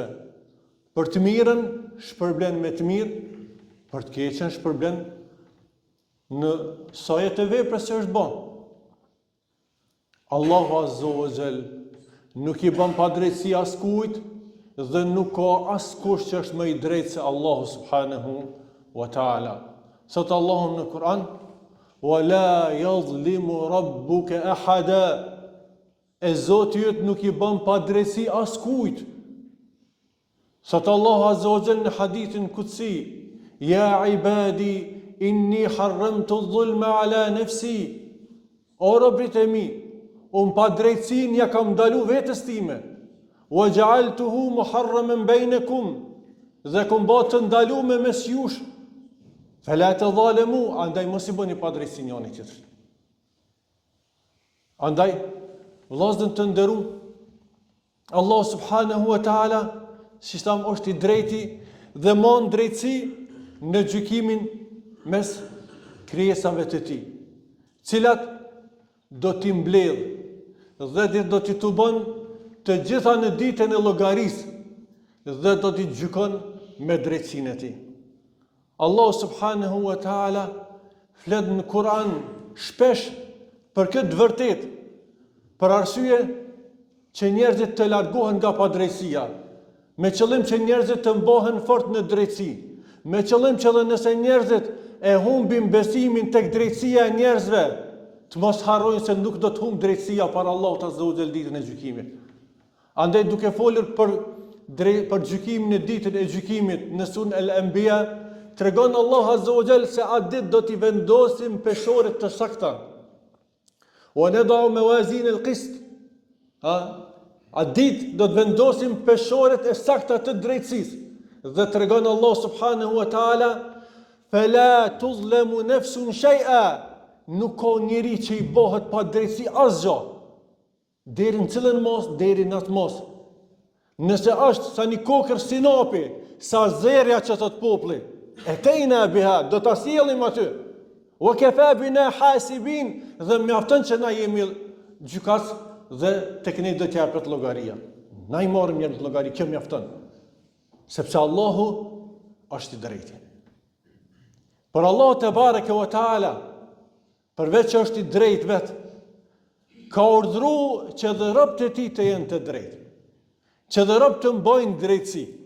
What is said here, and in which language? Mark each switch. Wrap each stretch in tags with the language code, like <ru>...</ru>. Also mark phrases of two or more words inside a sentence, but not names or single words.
<sq>Për të mirën shpërblen me të mirë, për të keqen shpërblen në sajet e veprës që është bën. Allahu</sq> <ar>عز وجل</ar> <sq>nuk I bën pa drejtësi askujt dhe nuk ka askush që është më I drejtë se Allahu</sq> <ar>سبحانه وتعالى.</ar> <sq>Thot Allahu në Kur'an:</sq> <ar>"ولا يظلم ربك أحدا."</ar> <sq>E Zoti yt nuk I bën pa drejtësi askujt. Thot Allahu</sq> <ar>عز وجل</ar> <sq>në hadithin kutsi:</sq> <ar>"يا عبادي إني حرمت الظلم على نفسي."</ar> <sq>O robrit e mi, unë pa drejtësinë ja kam ndalu vetes time.</sq> <ar>"وجعلته محرما بينكم."</ar> <sq>Dhe kam bërë të ndaluar mes jush.</sq> <ar>"فلا تظالموا."</ar> <sq>Andaj mos I bëni pa drejtësinë njëri tjetrit. Andaj vëllezër të nderuar,</sq> <ar>Allah سبحانه وتعالى,</ar> <sq>si tham, është I drejti dhe mon drejtësi në gjykimin mes krijesave të Tij, cilat do t'i mbledh dhe do t'i tubon të gjitha në ditën e llogarisë dhe do t'i gjykon me drejtësinë e Tij. Allah</sq> <ar>سبحانه وتعالى</ar> <sq>flet në Kur'an shpesh për këtë vërtetë, për arsye që njerëzit të largohen nga padrejtësia, me qëllim që njerëzit të mbohen fort në drejtësi, me qëllim që dhe nëse njerëzit e humbin besimin tek drejtësia e njerëzve, të mos harrojnë se nuk do të humbë drejtësia para Allahut</sq> <ar>عز وجل</ar> <sq>ditën e gjykimit. Andaj duke folur për gjykimin e ditën e gjykimit në Surën Al-Anbiya, tregon Allahu</sq> <ar>عز وجل</ar> <sq>se atë ditë do t'i vendosim peshore të sakta.</sq> <ar>ونضع الموازين القسط.</ar> <sq>Atë ditë do të vendosim peshoret e sakta të drejtësisë. Dhe tregon Allah</sq> <ar>سبحانه وتعالى: "فلا تظلم نفس شيئا."</ar> <sq>nuk ka njeri që i bëhet pa drejtësi asgjë. Deri në cilën mos, deri në atë mos. Nëse është sa një kokër sinapi, sa zerja që thot populli,</sq> <ar>أتينا بها,</ar> <sq>do ta sjellim aty.</sq> <ar>وكفى بنا حاسبين,</ar> <sq>dhe mjafton që na jemi gjykas dhe tek ne do të japet llogaria. Na i marrim një llogari, kjo mjafton. Sepse Allahu është i drejtë. Por Allahu</sq> <ar>تبارك وتعالى,</ar> <sq>përveç që është i drejtë vetë, ka urdhëruar që dhe robët e tij të jenë të drejtë, që dhe robët të mbajnë drejtësi.</sq>